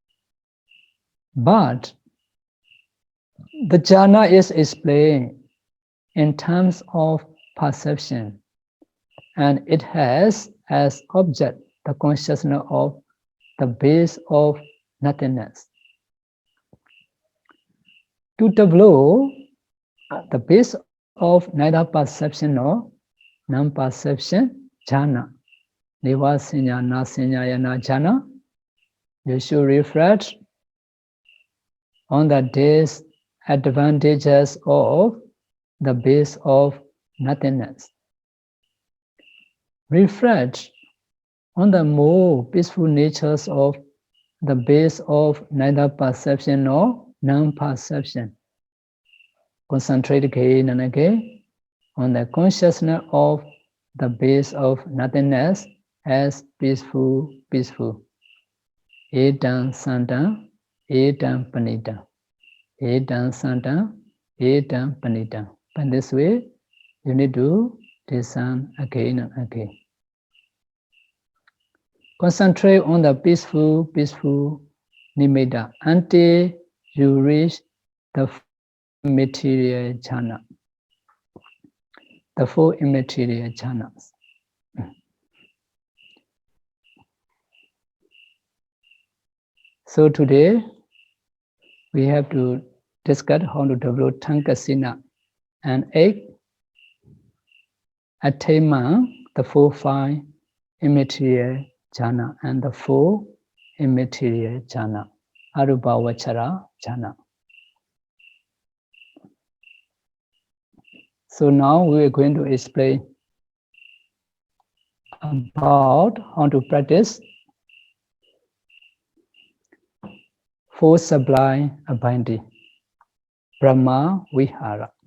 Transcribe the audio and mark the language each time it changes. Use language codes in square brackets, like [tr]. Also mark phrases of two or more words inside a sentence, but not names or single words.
[en] But the jhana is explained in terms of perception, and it has as object the consciousness of the base of nothingness. To develop the base of neither perception nor non-perception jhana, [pi] neva sanya na sanya yana jhana, [en] you should reflect on the disadvantages of the base of nothingness. Reflect on the more peaceful natures of the base of neither perception nor non-perception. Concentrate again and again on the consciousness of the base of nothingness as peaceful, peaceful. [pi] Etam santam, etam panitam. Etam santam, etam panitam. [en] By this way, you need to discern again and again. Concentrate on the peaceful, peaceful nimitta until you reach the material jhana, the four immaterial jhanas. So today, we have to discuss how to develop Dhammasāra and 8 attainment, the 4 fine immaterial jhana and the 4 immaterial jhana, [pi] arupavachara jhana. [en] So now we are going to explain about how to practice 4 sublime abiding, [pi] Brahma Vihara.